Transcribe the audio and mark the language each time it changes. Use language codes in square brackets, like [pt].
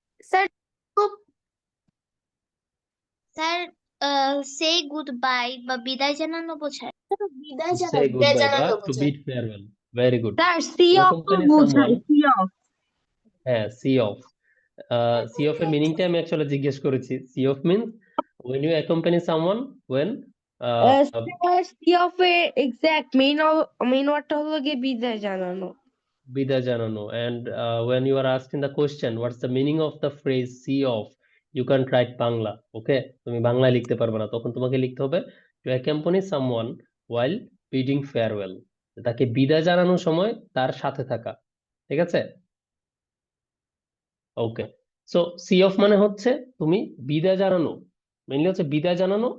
[bn] Sir খুব sir [en] say goodbye [bn] বা বিদায় জানানো বোঝায়। [en] To say goodbye বা to bid farewell. Very good. Sir see to off accompany someone, [bn] বোঝায়, [en] See off. হ্যাঁ, see off. [bn] সি অফ এর মিনিংটা আমি অ্যাকচুয়ালি জিজ্ঞেস করেছি। [en] see off means when you accompany someone, when [bn] sir C of এর exact main ওয়ার্ডটা হলো গিয়ে বিদায় জানানো। বিদায় জানানো, [en] and when you are asking the question what's the meaning of the phrase see off, you can't write Bangla. [bn] ওকে, তুমি বাংলায় লিখতে পারবে না, তখন তোমাকে লিখতে হবে [en] to accompany someone while bidding farewell, [bn] তাকে বিদায় জানানোর সময় তার সাথে থাকা। ঠিক আছে, ওকে। সো সি অফ মানে হচ্ছে তুমি বিদায় জানানো, মেইনলি হচ্ছে বিদায় জানানো।